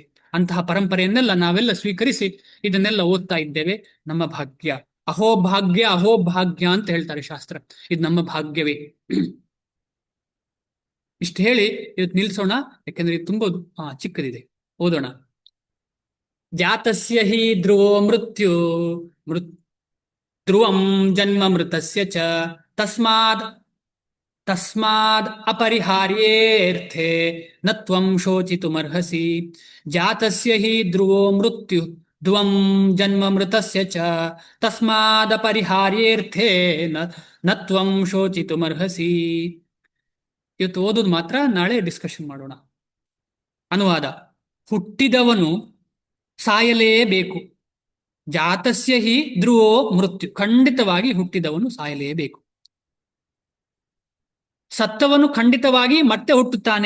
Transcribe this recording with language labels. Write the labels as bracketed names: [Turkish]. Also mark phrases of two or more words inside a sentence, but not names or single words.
[Kannada] ಅಂತಹ ಪರಂಪರೆಯನ್ನೆಲ್ಲ ನಾವೆಲ್ಲ ಸ್ವೀಕರಿಸಿ ಇದನ್ನೆಲ್ಲ ಓದ್ತಾ ಇದ್ದೇವೆ. ನಮ್ಮ ಭಾಗ್ಯ, ಅಹೋಭಾಗ್ಯ ಅಂತ ಹೇಳ್ತಾರೆ ಶಾಸ್ತ್ರ. ಇದು ನಮ್ಮ ಭಾಗ್ಯವೇ. ಇಷ್ಟು ಹೇಳಿ ಇವತ್ತು ನಿಲ್ಸೋಣ, ಯಾಕೆಂದ್ರೆ ಇದು ತುಂಬ ಚಿಕ್ಕದಿದೆ. ಓದೋಣ. [Sanskrit] ಜಾತಸ್ಯ ಹಿ ಧ್ರುವೋ ಮೃತ್ಯು ಧ್ರುವಂ ಜನ್ಮ ಮೃತಸ್ಯ ಚ ತಸ್ಮಾದ್ ಅಪರಿಹಾರ್ಯೇರ್ಥೆ ನ ತ್ವಂ ಶೋಚಿತುಮರ್ಹಸಿ. ಜಾತಸ್ಯ ಹಿ ಧ್ರುವೋ ಮೃತ್ಯು ಧ್ರುವಂ ಜನ್ಮ ಮೃತಸ್ಯ ಚ ತಸ್ಮಾದಪರಿಹಾರ್ಯೇರ್ಥೆ ನ ತ್ವಂ ಶೋಚಿತುಮರ್ಹಸಿ. [Kannada] ಇವತ್ತು ಓದೋದು ಮಾತ್ರ, ನಾಳೆ ಡಿಸ್ಕಷನ್ ಮಾಡೋಣ. ಅನುವಾದ: ಹುಟ್ಟಿದವನು ಸಾಯಲೇಬೇಕು. [Sanskrit] ಜಾತಸ್ಯ ಹಿ ಧ್ರುವೋ ಮೃತ್ಯು, [Kannada] ಖಂಡಿತವಾಗಿ ಹುಟ್ಟಿದವನು ಸಾಯಲೇಬೇಕು. ಸತ್ತವನು ಖಂಡಿತವಾಗಿ ಮತ್ತೆ ಹುಟ್ಟುತ್ತಾನೆ.